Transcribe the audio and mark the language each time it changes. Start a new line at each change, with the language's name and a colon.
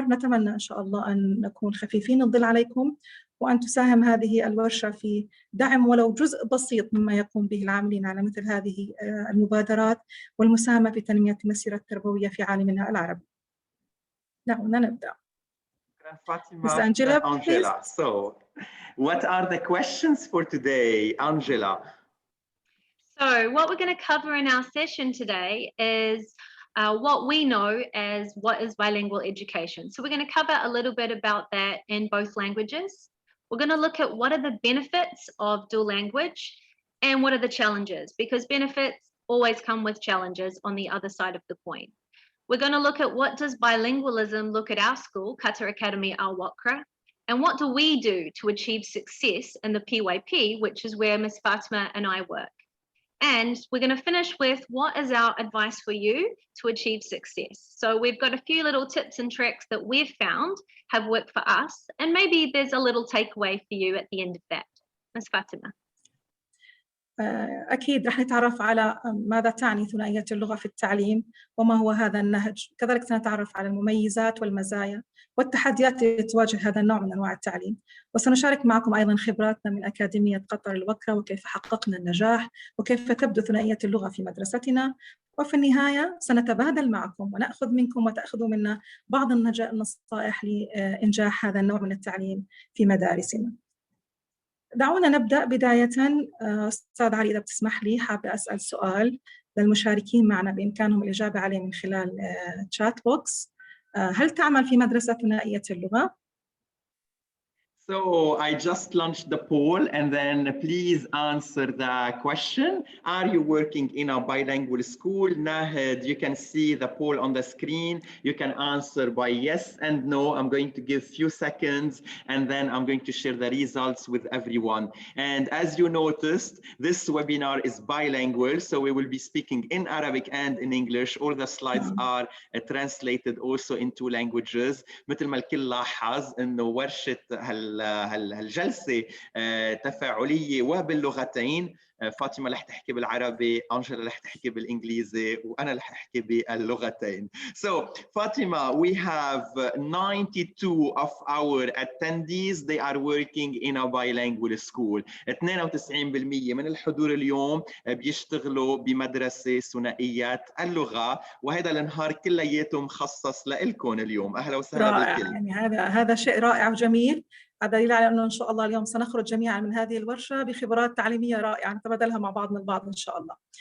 Arabic: نتمنى إن شاء الله أن نكون خفيفين الظل عليكم، وأن تساهم هذه الورشة في دعم ولو جزء بسيط مما يقوم به العاملين على مثل هذه المبادرات، والمساهمة في تنمية المسيرة التربوية في عالمنا العربي. دعونا نبدأ.
English: Ms. Angela, so what are the questions for today, Angela? So what we're going to cover in our session today is what we know as what is bilingual education. So we're going to cover a little bit about that in both languages. We're going to look at what are the benefits of dual language and what are the challenges, because benefits always come with challenges on the other side of the coin. We're going to look at what does bilingualism look at our school, Qatar Academy Al Wakra, and what do we do to achieve success in the PYP, which is where Ms. Fatima and I work. And we're going to finish with what is our advice for you to achieve success. So we've got a few little tips and tricks that we've found have worked for us, and maybe there's a little takeaway for you at the end of that. Ms. Fatima.
Arabic: أكيد رح نتعرف على ماذا تعني ثنائية اللغة في التعليم وما هو هذا النهج، كذلك سنتعرف على المميزات والمزايا والتحديات التي تواجه هذا النوع من أنواع التعليم، وسنشارك معكم أيضا خبراتنا من أكاديمية قطر الوكرة وكيف حققنا النجاح وكيف تبدو ثنائية اللغة في مدرستنا، وفي النهاية سنتبادل معكم ونأخذ منكم وتأخذوا منا بعض النصائح لإنجاح هذا النوع من التعليم في مدارسنا. دعونا نبدأ بداية. أستاذ علي إذا بتسمح لي حابة أسأل سؤال للمشاركين معنا بإمكانهم الإجابة عليه من خلال تشات بوكس. هل تعمل في مدرسة ثنائية اللغة؟
English: So I just launched the poll, and then please answer the question. Are you working in a bilingual school? Nahed, you can see the poll on the screen. You can answer by yes and no. I'm going to give few seconds, and then I'm going to share the results with everyone. And as you noticed, this webinar is bilingual, so we will be speaking in Arabic and in English. All the slides are translated also in 2 languages.
Arabic: مثل ما الكل لاحظ إنه ورشة هالجلسة تفاعلية وباللغتين. فاطمة رح تحكي بالعربي، أنجلا رح تحكي بالإنجليزي، وأنا رح أحكي باللغتين.
English: So Fatima, we have 92 of our attendees. They are working in a bilingual school.
Arabic: 92% من الحضور اليوم بيشتغلوا بمدرسة ثنائيات اللغة، وهذا النهار كلياته مخصص لإلكم اليوم. أهلا وسهلا بالكل. يعني هذا شيء رائع وجميل. هذا دليل على أنه إن شاء الله اليوم سنخرج جميعا من هذه الورشة بخبرات تعليمية رائعة نتبادلها مع بعضنا البعض إن شاء الله.